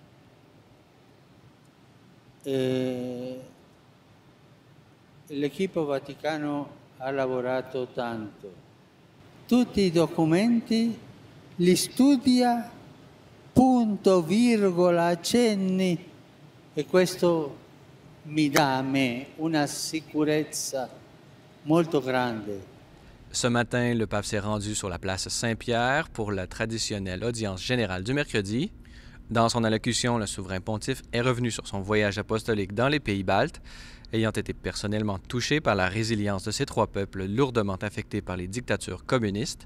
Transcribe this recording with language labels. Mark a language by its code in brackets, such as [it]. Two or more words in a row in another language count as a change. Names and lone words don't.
[it] L'equipo Vaticano ha lavorato tanto. Tutti i documenti li studia, punto, virgola, accenni, e questo mi dà a me una sicurezza molto grande. [fr] Ce matin, le pape s'est rendu sur la place Saint-Pierre pour la traditionnelle audience générale du mercredi. Dans son allocution, le souverain pontife est revenu sur son voyage apostolique dans les pays baltes, ayant été personnellement touché par la résilience de ces trois peuples lourdement affectés par les dictatures communistes.